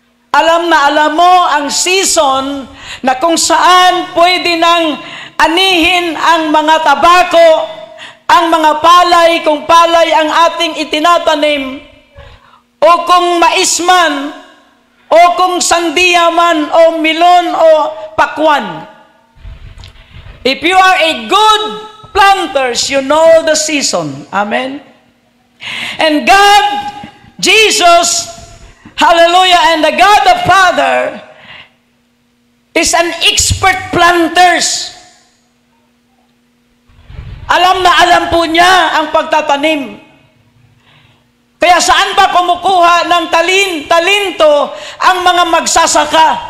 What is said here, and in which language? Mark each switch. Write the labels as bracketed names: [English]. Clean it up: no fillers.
[Filipino] Alam mo ang season na kung saan pwede nang anihin ang mga tabako, ang mga palay, kung palay ang ating itinatanim, o kung mais man, o kung sandiya man, o milon, o pakwan. [English] If you are a good planters, you know the season. Amen? And God, Jesus, hallelujah, and the God the Father is an expert planters. [Filipino] Alam na alam po niya ang pagtatanim. Kaya saan ba kumukuha ng talento ang mga magsasaka?